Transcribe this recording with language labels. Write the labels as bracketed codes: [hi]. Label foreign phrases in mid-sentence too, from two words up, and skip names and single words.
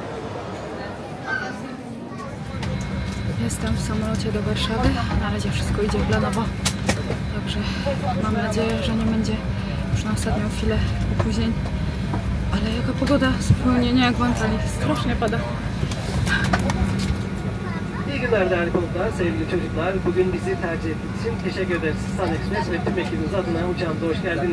[pl] Jestem w samolocie do Warszawy. Na razie wszystko idzie planowo. Także mam nadzieję, że nie będzie już na ostatnią chwilę opóźnień. Ale jaka pogoda, zupełnie nie jak w Antalii. Strasznie pada. [tr] İyi günler değerli konuklar, sevgili çocuklar. Bugün bizi tercih ettiğiniz için teşekkür ederiz. Sun Express ve tüm ekibimiz adına uçağımıza hoş geldiniz.